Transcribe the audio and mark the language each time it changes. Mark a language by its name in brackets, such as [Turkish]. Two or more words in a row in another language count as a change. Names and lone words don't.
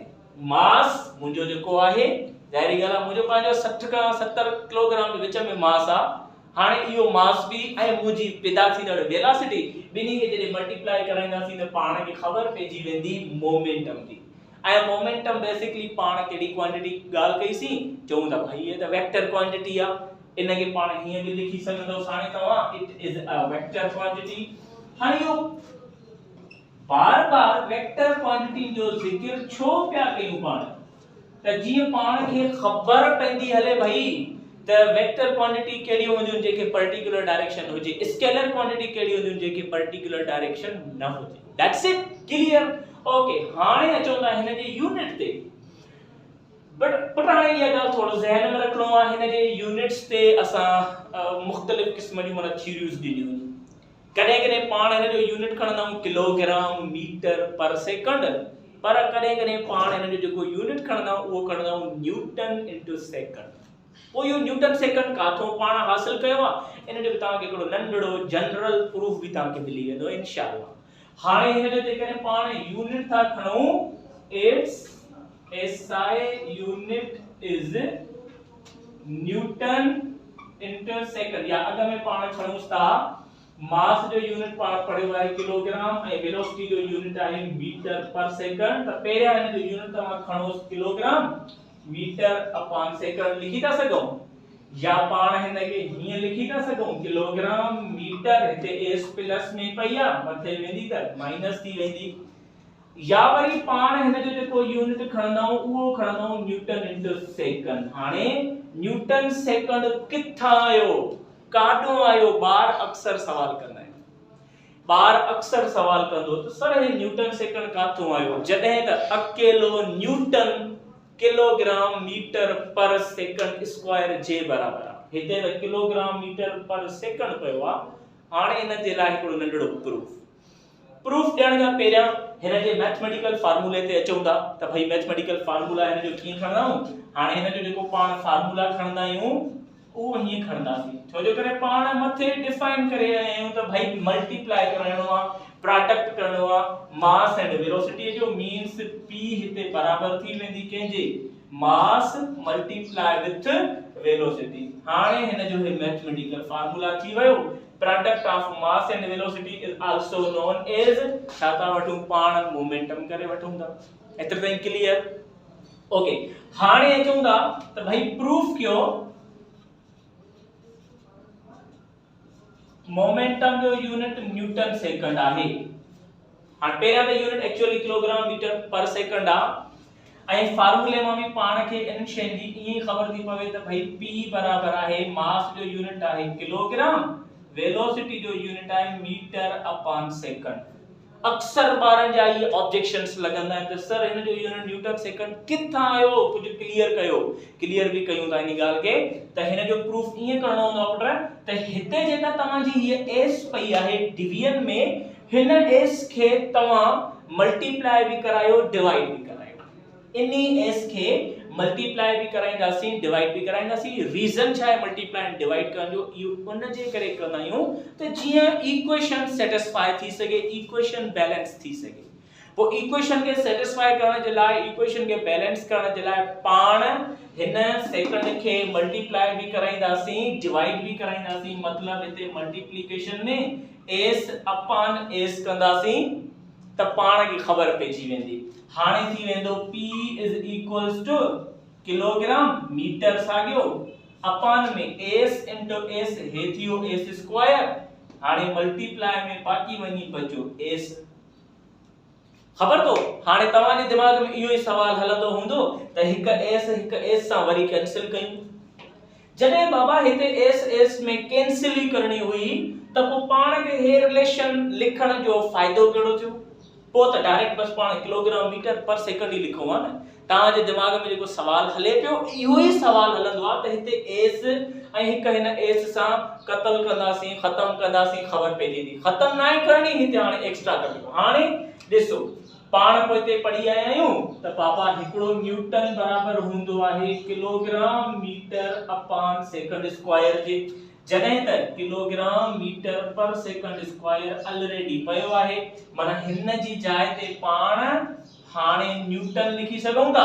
[Sindhi] मास मुंजो जेको आहे ज़ाहिरी गाला मुंजो पांजो 60 का 70 किलोग्राम के विच में मास आ, हाने इयो मास भी ऐं मुजी पैदा थींदड़ वेलोसिटी बिनी के जडे मल्टीप्लाई कराइंदासी त पाण के खबर पेजी वेंदी मोमेंटम जी। ऐं [English] momentum basically [Sindhi] पाण कहिड़ी क्वांटिटी ॻाल्हि कईसीं, चऊं था भाई ये त [English] vector quantity [Sindhi] आहे, इनखे पाण हीअं बि लिखी सघंदो हाणे तव्हां, [English] It is a vector quantity. [Sindhi] हाणे इहो बार-बार [English] vector quantity [Sindhi] जो ज़िक्र छो पिया कयूं पाण, त जीअं पाण खे ख़बर पवंदी हले भाई त वेक्टर क्वांटिटी कहिड़ी हूंदियूं जेके [English] particular direction [Sindhi] हुजे, [English] scalar quantity [Sindhi] कहिड़ी हूंदियूं जेके [English] particular direction [Sindhi] न हुजे। [English] That's it, clear. [Sindhi] ओके, हाणे अचो था हिन जे यूनिट ते। बट हाणे इहा ॻाल्हि थोरो ज़हन में रखणो आहे, हिन जे यूनिट्स ते असां मुख़्तलिफ़ क़िस्म जी माना थ्योरीज़ ॾिनियूं। कॾहिं-कॾहिं पाण हिन जो यूनिट खणंदा आहियूं [English] kilogram metre per second, [Sindhi] पर कॾहिं-कॾहिं पाण हिन जो जेको यूनिट खणंदा आहियूं उहो खणंदा आहियूं [English] newton into second. [Sindhi] पोइ इहो [English] newton second [Sindhi] काथों पाण हासिल कयो आहे, इन जो तव्हांखे हिकिड़ो नंढड़ो [English] general proof [Sindhi] बि तव्हांखे मिली वेंदो इंशाअल्लाह। हाणे हिन जो जेकॾहिं पाण यूनिट था खणूं, [English] It's SI unit is newton into second, [Sindhi] या अॻ में पाण खणूं था मास जो यूनिट पाण पढ़ियो आहे किलोग्राम ऐं वेलोसिटी जो यूनिट आहे [English] metre per second. [Sindhi] त पहिरियां हिन जो यूनिट तव्हां खणो [English] kilogram metre upon second [Sindhi] लिखी था सघूं, या पाण हिन खे हीअं लिखी था सघूं [English] kilogram metre, [Sindhi] हिते s प्लस में पई आहे मथे वेंदी त माइनस थी वेंदी, या वरी पाण हिन जो जेको यूनिट खणंदा आहियूं उहो खणंदा आहियूं [English] newton into second. [Sindhi] हाणे [English] newton second [Sindhi] किथां आयो, काॾों आयो, ॿार अक्सर सवाल कंदा आहिनि। ॿार अक्सर सवाल कंदो त सर हे [English] newton second [Sindhi] काथों आयो, जॾहिं त अकेलो [English] newton kilogram metre per second square [Sindhi] जे बराबर आहे। हिते त [English] kilogram metre per second [Sindhi] पियो आहे। हाणे इन जे लाइ हिकिड़ो नंढड़ो प्रूफ ॾियण खां पहिरियां हिन जे [English] mathematical formula [Sindhi] ते अचूं था त भाई [English] mathematical formula [Sindhi] हिन जो कीअं खणंदा आहियूं। हाणे हिन जो जेको पाण फार्मूला खणंदा आहियूं उहो हीअं खणंदासीं, छो जो करे पाण मथे डिफाइन करे आया आहियूं त भाई मल्टीप्लाई कराइणो आहे, प्रोडक्ट करणो आहे [English] mass and velocity [Sindhi] जो, मींस p हिते बराबर थी वेंदी कंहिंजे, [English] mass multiply with velocity. [Sindhi] हाणे हिन जो [English] mathematical formula [Sindhi] थी वियो, [English] product of mass and velocity is also known as, [Sindhi] छा था वठूं पाण मोमेंटम करे वठूं था। एतिरो ताईं क्लियर। ओके, हाणे अचूं था त भाई प्रूफ कयो मोमेंटम जो यूनिट [English] newton second [Sindhi] आहे। हाणे पहिरियां त यूनिट एक्चुअली [English] kilogram metre per second [Sindhi] आहे ऐं फार्मूले मां बि पाण खे इन शइ जी ईअं ख़बर थी पवे त भाई p बराबर आहे, मास जो यूनिट आहे किलोग्राम, वेलोसिटी जो यूनिट आहे [English] metre upon second. [Sindhi] अक्सर ॿारनि जा ये ऑब्जेक्शंस लॻंदा आहिनि त सर हिन जो यूनिट [English] newton second [Sindhi] किथां आयो, कुझु क्लियर कयो। क्लियर बि कयूं था इन ॻाल्हि खे त हिन जो प्रूफ ईअं करणो हूंदो आहे पुट त हिते जेका तव्हांजी हीअ s पई आहे डिवीजन में, हिन s खे तव्हां मल्टीप्लाई भी करायो डिवाइड भी करायो, इन्ही s खे मल्टीप्लाई भी कराईंदासीं डिवाइड भी कराईंदासीं। रीजन छा आहे [English] multiply and divide [Sindhi] करण जो, इहो उन जे करे कंदा आहियूं त जीअं [English] equation satisfy [Sindhi] थी सके, [English] equation balance [Sindhi] थी सके। वो इक्वेशन के सेटिस्फाई करण जे लाइ, इक्वेशन के बैलेंस करण जे लाइ पाण हिन सेकंड खे मल्टीप्लाई भी कराईंदासीं डिवाइड भी कराईंदासीं, मतलब हिते मल्टीप्लिकेशन में s अपॉन s कंदासीं त पाण खे ख़बर पइजी वेंदी। हाणे थी वेंदो [English] p is equals to kilogram metre [Sindhi] साॻियो अपॉन में s इनटू s हे थियो [English] s square, [Sindhi] हाणे मल्टीप्लाई में बाक़ी वञी बचो s। खबर तो हाणे तव्हांजे दिमाग में इहो ई सवाल हलंदो हूंदो त हिक s सां वरी कैंसिल कयूं। जॾहिं बाबा हिते s में कैंसिल ही करणी हुई त पोइ पाण खे हे रिलेशन लिखण जो फ़ाइदो कहिड़ो थियो, पोइ त डायरेक्ट बस पाण [English] kilogram metre per second [Sindhi] ही लिखूं हा न। तव्हांजे दिमाग में जेको सवाल हले पियो इहो ई सवाल हलंदो आहे त हिते s ऐं हिक हिन s सां कतल कंदासीं, खत्म कंदासीं, ख़बर पइजी वेंदी। खत्म ना ही करणी, हिते हाणे एक्स्ट्रा करियो। हाणे ॾिसो पाण पोइ हिते पढ़ी आया आहियूं त पापा हिकिड़ो न्यूटन बराबर हूंदो आहे [English] kilogram metre upon second square [Sindhi] जे, जॾहिं त [English] kilogram metre per second square [Sindhi] ऑलरेडी पयो आहे, माना हिन जी जाइ ते पाण हाणे न्यूटन लिखी सघूं था।